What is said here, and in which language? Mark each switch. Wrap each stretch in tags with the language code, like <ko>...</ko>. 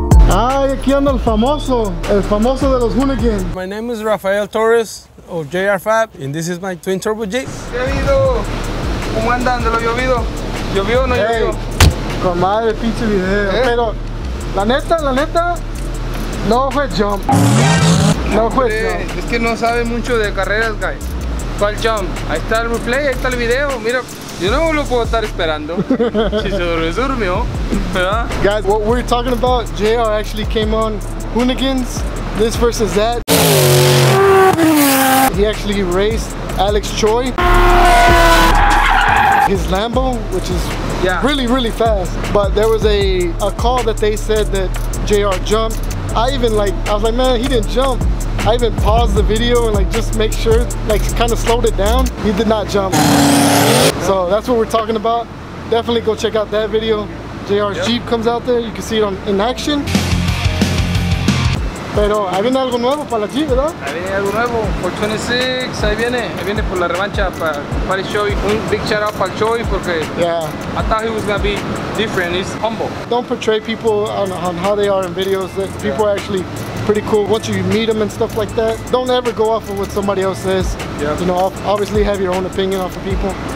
<es>Ay, aquí anda el famoso de los hooligans.</es> <en>My name is Rafael Torres of JR Fab, and this is my twin turbo Jeep.</en> <es>¿Qué ha habido? ¿Cómo andan de lo llovido? ¿Llovió o no llovió? Con madre pinche video. Pero la neta, no fue jump. No fue jump. Es que no sabe mucho de carreras, guys. ¿Cuál jump? Ahí está el replay, ahí está el video. Mira, yo no lo puedo estar esperando. Si se durmió, ¿verdad?</es> <en>Guys, what we're talking about, JR actually came on Hoonigans, this versus that. He actually raced Alex Choi, his Lambo, which is really fast. But there was a call that they said that JR jumped. I was like, man, he didn't jump. I even paused the video and like just make sure, like kind of slowed it down. He did not jump. So that's what we're talking about. Definitely go check out that video. JR's Jeep comes out there. You can see it in action.</en> <es>Pero ahí viene algo nuevo para la Jeep, ¿verdad? Ahí viene algo nuevo, por 26, ahí viene por la revancha para el Choi.</es> <en>Un big shout out</en> <es>para el Choi porque</es> <en>I thought he was gonna be different. He's humble. Don't portray people on how they are in videos. That people are actually pretty cool once you meet them and stuff like that. Don't ever go off of what somebody else says. You know, obviously have your own opinion off of people.</en>